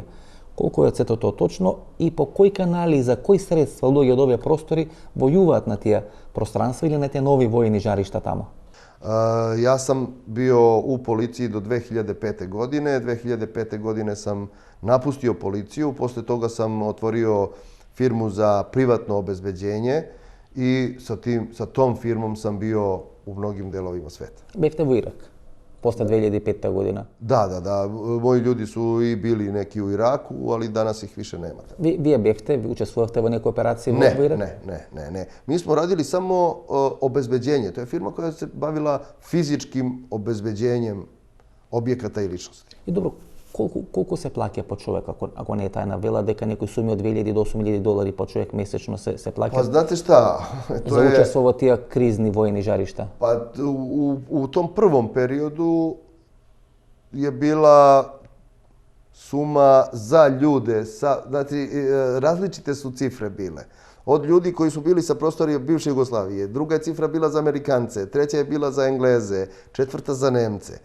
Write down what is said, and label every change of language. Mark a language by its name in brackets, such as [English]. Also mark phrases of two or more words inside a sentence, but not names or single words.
[Macedonian] Колку е сето тоа точно и по кои канали и за кои средства луѓе од овие простори војуваат на тие пространства или на тие нови војни жаришта таму? [Serbian] Јас сам био у полицији до 2005 године. 2005 године сам напустио полицију, после тога сам отворио фирму за приватно обезбеđenje и sa tom firmom sam bio u mnogim delovima sveta. [Macedonian] Бевте во Ирак после 2005 година? [Serbian] Da. Moji ljudi su i bili neki u Iraku, ali danas ih više nema. [Macedonian] Вие бевте, учествувавте во некои операции во Ирак? [Serbian] Ne. Mi smo radili samo obezbeđenje. To je firma koja se bavila fizičkim obezbeđenjem objekata i ličnosti. [Macedonian] И добро, колку се плаќа по човек, ако не е тајна вела, дека некои суми од 2000 до 8000 долари по човек месечно се плаќа? [Serbian] Pa znate šta? [Macedonian] За учество во тие кризни војни жаришта? [Serbian] Pa u tom prvom periodu je bila suma za ljude, znači različite su cifre bile. Od ljudi koji su bili sa prostorija bivše Jugoslavije, druga je cifra bila za Amerikance, treća je bila za Engleze, četvrta za Nemce.